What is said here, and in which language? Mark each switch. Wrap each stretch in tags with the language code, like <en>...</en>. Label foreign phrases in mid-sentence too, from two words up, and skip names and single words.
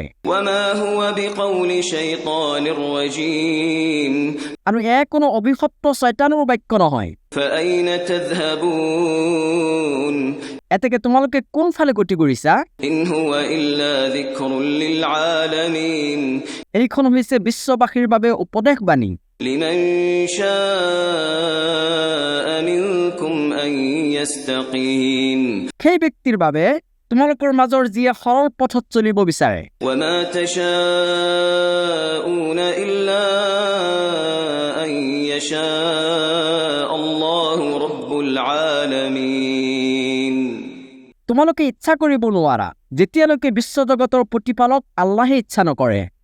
<ar>وما هو بقول شيطان رجيم</ar> <as>আৰু কোনো অভিশপ্ত শয়তানৰ বাক্য নহয়।</as> <ar>فأين تذهبون</ar> <as>এতেকে তোমালোকে কোনফালে গতি কৰিছা?</as> <ar>إن هو إلا ذكر للعالمين</ar> <as>এইখন হৈছে বিশ্ববাসীৰ বাবে উপদেশ বাণী।</as> <ar>لمن شاء منكم أن يستقيم</ar> <as>সেই ব্যক্তিৰ বাবে তোমালোকৰ মাজৰ যিয়ে সৰল পথত চলিব বিচাৰে।</as> <ar>وما تشاءون إلا أن يشاء الله رب العالمين</ar> <as>তোমালোকে ইচ্ছা কৰিব নোৱাৰা যেতিয়ালৈকে বিশ্বজগতৰ প্ৰতিপালক আল্লাহে ইচ্ছা নকৰে।</as>